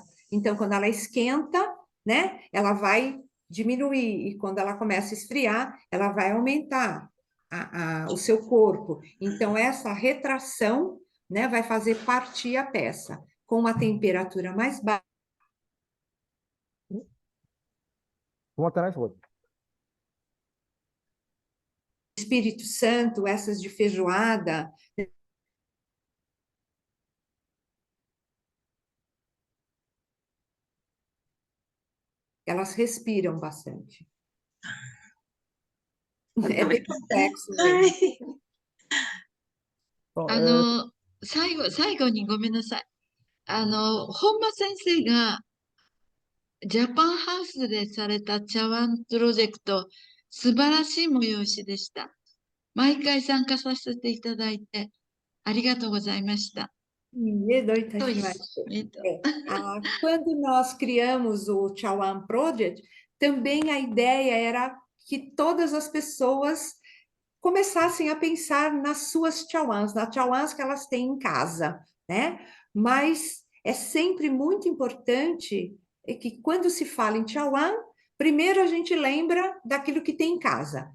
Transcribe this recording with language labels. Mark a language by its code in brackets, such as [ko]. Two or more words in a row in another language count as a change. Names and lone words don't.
[pt] Então, quando ela esquenta, né, ela vai diminuir, e quando ela começa a esfriar, ela vai aumentar o seu corpo. Então, essa retração, né, vai fazer partir a peça. Com uma temperatura mais baixa, [ja] 止まってないそこで。 [pt] Espírito Santo, essas de feijoada, elas respiram bastante. É bem complexo mesmo. Ai, あ [ja] 最後にごめんなさい。本間先生がジャパンハウスでされた茶碗プロジェクト、素晴らしい催しでした。毎回参加させていただいて、ありがとうございました。そうです。 [pt] Quando nós criamos o Chawan Project, também a ideia era que todas as pessoas começassem a pensar nas suas chawans, nas chawans que elas têm em casa, né? Mas é sempre muito importante que quando se fala em chawan, primeiro a gente lembra daquilo que tem em casa.